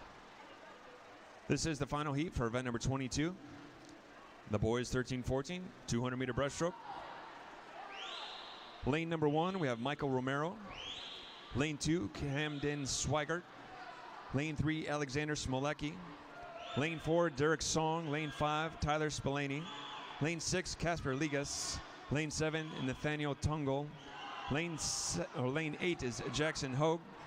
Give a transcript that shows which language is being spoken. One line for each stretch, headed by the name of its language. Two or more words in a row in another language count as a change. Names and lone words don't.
English: This is the final heat for event number 22. The boys 13-14, 200-meter breaststroke. Lane number 1, we have Michael Romero. Lane 2, Camden Swigert. Lane 3, Alexander Smolecki. Lane 4, Derek Song. Lane 5, Tyler Spillane. Lane 6, Casper Ligas. Lane 7, Nathaniel Tungle. Lane 8 is Jackson Hogue.